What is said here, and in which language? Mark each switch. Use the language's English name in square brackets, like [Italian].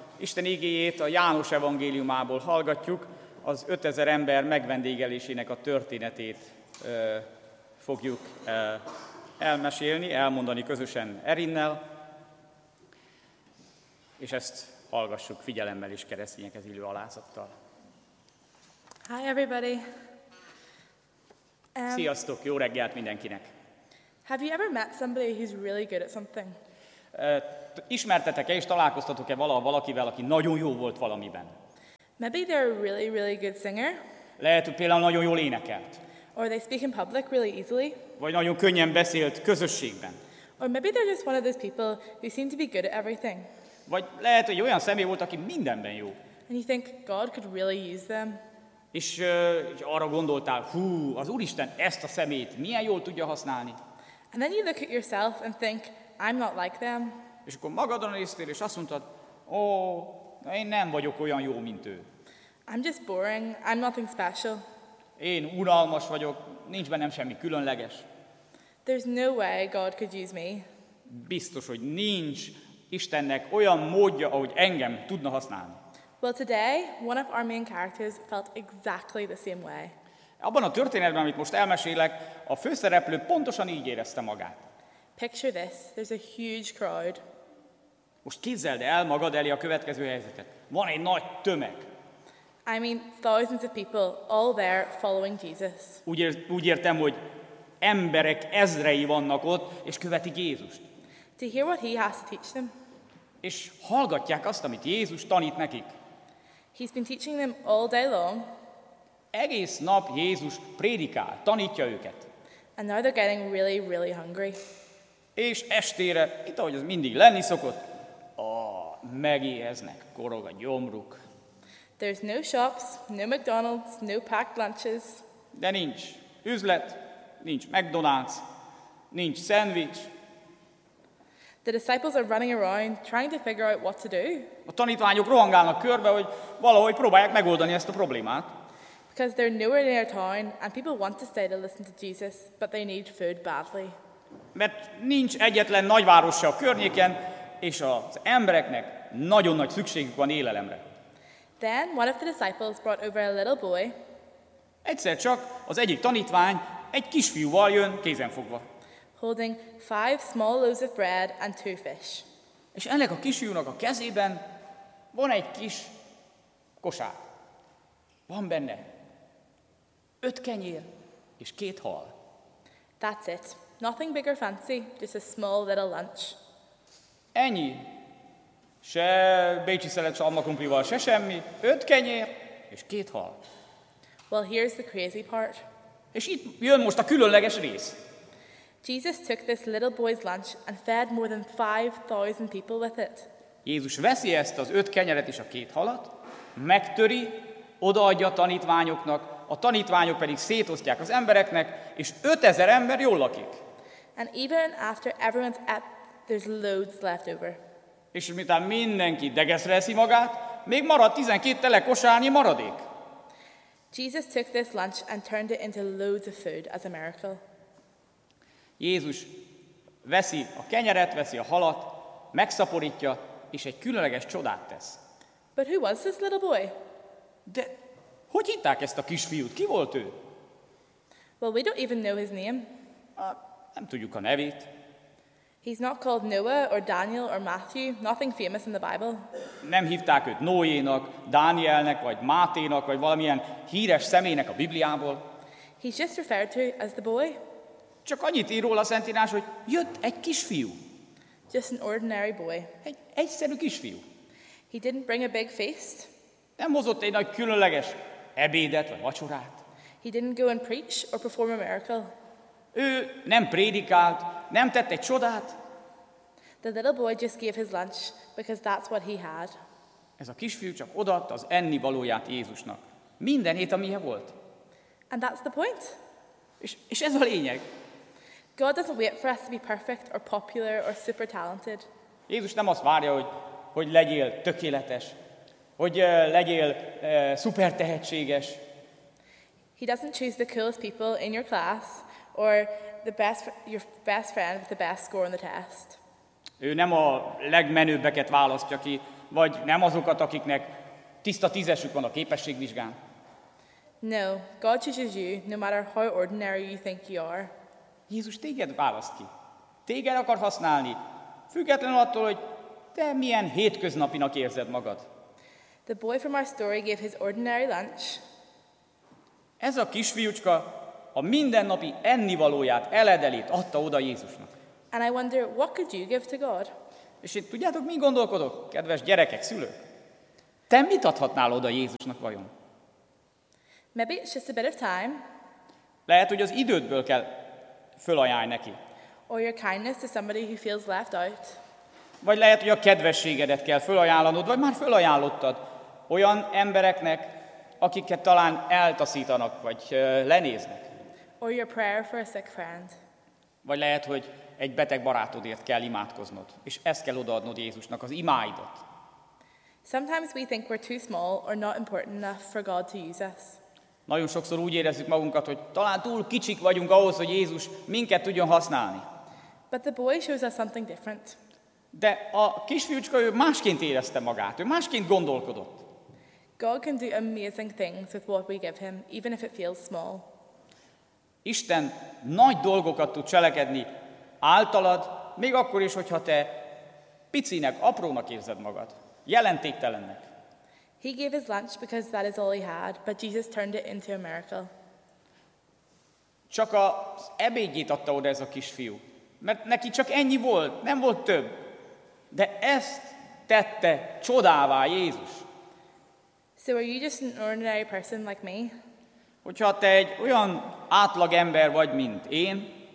[Hungarian] Isten igéjét a János evangéliumából hallgatjuk, az 5000 ember megvendégelésének a történetét fogjuk elmesélni, elmondani közösen Erinnel, és ezt hallgassuk figyelemmel és keresztényekhez illő alázattal. [English] Hi everybody. [Hungarian] Sziasztok, jó reggelt mindenkinek. [English] Have you ever met somebody who's really good at something? [Hungarian] Ismertetek-e és találkoztatok-e valaha valakivel, aki nagyon jó volt valamiben? [English] Maybe they're a really really good singer. [Hungarian] Lehet, hogy például nagyon jól énekelt. [English] Or they speak in public really easily. [Hungarian] Vagy nagyon könnyen beszélt közösségben. [English] Or maybe they're just one of those people who seem to be good at everything. [Hungarian] Vagy lehet, hogy olyan személy volt, aki mindenben jó. [English] And you think God could really use them. [Hungarian] És arra gondoltál, hú, az Úristen ezt a szemét milyen jól tudja használni. [English] And then you look at yourself and think, I'm not like them. [Hungarian] És akkor magadra néztél, és azt mondtad, ó, én nem vagyok olyan jó, mint ő. [English] I'm just boring, I'm nothing special. [Hungarian] Én unalmas vagyok, nincs bennem semmi különleges. [English] There's no way God could use me. [Hungarian] Biztos, hogy nincs Istennek olyan módja, ahogy engem tudna használni. [English] Well, today, one of our main characters felt exactly the same way. [Hungarian] Abban a történetben, amit most elmesélek, a főszereplő pontosan így érezte magát. [English] Picture this, there's a huge crowd. [Hungarian] Most képzeld el magad elé a következő helyzetet. Van egy nagy tömeg. [English] I mean, thousands of people, all there following Jesus. [Hungarian] Úgy értem, hogy emberek ezrei vannak ott, és követik Jézust. [English] To hear what he has to teach them. [Hungarian] És hallgatják azt, amit Jézus tanít nekik. [English] He's been teaching them all day long. [Hungarian] Egész nap Jézus prédikál, tanítja őket. [English] And now they're getting really, really hungry. [Hungarian] És estére, itt ahogy az mindig lenni szokott, megéheznek, korog a gyomruk. [English] There's no shops, no McDonald's, no packed lunches. [Hungarian] De nincs üzlet, nincs McDonald's, nincs szendvics. [English] The disciples are running around trying to figure out what to do. [Hungarian] A tanítványok rohangálnak körbe, hogy valahogy próbálják megoldani ezt a problémát. [English] Because they're nowhere near town and people want to stay to listen to Jesus, but they need food badly. [Hungarian] Mert nincs egyetlen nagyváros se a környéken, és az embereknek nagyon nagy szükségük van élelemre. [English] Then one of the disciples brought over a little boy. [Hungarian] Egyszer csak az egyik tanítvány egy kisfiúval jön kézenfogva. [English] Holding 5 small loaves of bread and 2 fish. [Hungarian] És ennek a kisfiúnak a kezében van egy kis kosár. Van benne 5 kenyér és 2 hal. [English] That's it. Nothing big or fancy, just a small little lunch. [Hungarian] Ennyi. Se bécsi szelet, se almakrumplival, se semmi. 5 kenyér és 2 hal. [English] Well, here's the crazy part. [Hungarian] És itt jön most a különleges rész. [English] Jesus took this little boy's lunch and fed more than 5,000 people with it. [Hungarian] Jézus veszi ezt az 5 kenyeret és a 2 halat, megtöri, odaadja a tanítványoknak, a tanítványok pedig szétosztják az embereknek, és 5000 ember jól lakik. [English] And even after everyone's ate, there's loads left over. [Hungarian] És miután mindenki degeszre eszi magát, még marad 12 tele kosárnyi maradék. [English] Jesus took this lunch and turned it into loads of food as a miracle. [Hungarian] Jézus veszi a kenyeret, veszi a halat, megszaporítja, és egy különleges csodát tesz. [English] But who was this little boy? [Hungarian] De hogy hitták ezt a kisfiút? Ki volt ő? [English] Well, we don't even know his name. [Hungarian] Nem tudjuk a nevét. [English] He's not called Noah or Daniel or Matthew, nothing famous in the Bible. [Hungarian] Nem hívták őt Noé-nak, Dánielnek, vagy Máté-nak, vagy valamilyen híres személynek a Bibliából. [English] He's just referred to as the boy. [Hungarian] Csak annyit ír róla a Szentírás, hogy jött egy kisfiú. [English] Just an ordinary boy. [Hungarian] Egy egyszerű kisfiú. [English] He didn't bring a big feast. [Hungarian] Nem hozott egy nagy különleges ebédet vagy vacsorát. [English] He didn't go and preach or perform a miracle. [Hungarian] Ő nem prédikált, nem tett egy csodát. [English] The little boy just gave his lunch because that's what he had. [Hungarian] Ez a kisfiú csak odaadta az ennivalóját Jézusnak. Mindenét, amihez volt. [English] And that's the point. [Hungarian] És ez a lényeg. [English] God doesn't wait for us to be perfect or popular or super talented. [Hungarian] Jézus nem azt várja, hogy legyél tökéletes, hogy legyél szuper tehetséges. [English] He doesn't choose the coolest people in your class or the best your best friend with the best score on the test. [Hungarian] Ő nem a legmenőbbeket választja ki, vagy nem azokat, akiknek tiszta tízesük van a képességvizsgán. [English] No, God chooses you, no matter how ordinary you think you are. [Hungarian] Jézus téged választ ki. Téged akar használni, függetlenül attól, hogy te milyen hétköznapinak érzed magad. [English] The boy from our story gave his ordinary lunch. [Hungarian] Ez a kisfiúcska a mindennapi ennivalóját, eledelét adta oda Jézusnak. [English] And I wonder, what could you give to God? [Hungarian] És itt tudjátok, mi gondolkodok, kedves gyerekek, szülők? Te mit adhatnál oda Jézusnak vajon? [English] Maybe it's just a bit of time. [Hungarian] Lehet, hogy az idődből kell fölajánlni neki. [English] Or your kindness to somebody who feels left out. [Hungarian] Vagy lehet, hogy a kedvességedet kell fölajánlanod, vagy már fölajánlottad olyan embereknek, akiket talán eltaszítanak, vagy lenéznek. [English] Or your prayer for a sick friend. [Hungarian] Vagy lehet, hogy egy beteg barátodért kell imádkoznod, és ezt kell odaadnod Jézusnak, az imáidat. [English] Sometimes we think we're too small or not important enough for God to use us. [Hungarian] Nagyon sokszor úgy érezzük magunkat, hogy talán túl kicsik vagyunk ahhoz, hogy Jézus minket tudjon használni. [English] But the boy shows us something different. [Hungarian] De a kisfiúcska, ő másként érezte magát, ő másként gondolkodott. [English] God can do amazing things with what we give him, even if it feels small. [Hungarian] Isten nagy dolgokat tud cselekedni általad, még akkor is, hogyha te picinek, aprónak érzed magad, jelentéktelennek. [English] He gave his lunch because that is all he had, but Jesus turned it into a miracle. [Hungarian] Csak az ebédjét adta oda ez a kisfiú, mert neki csak ennyi volt, nem volt több. De ezt tette csodává Jézus. [English] So are you just an ordinary person like me? [Hungarian] Hogyha te egy olyan átlag ember vagy, mint én,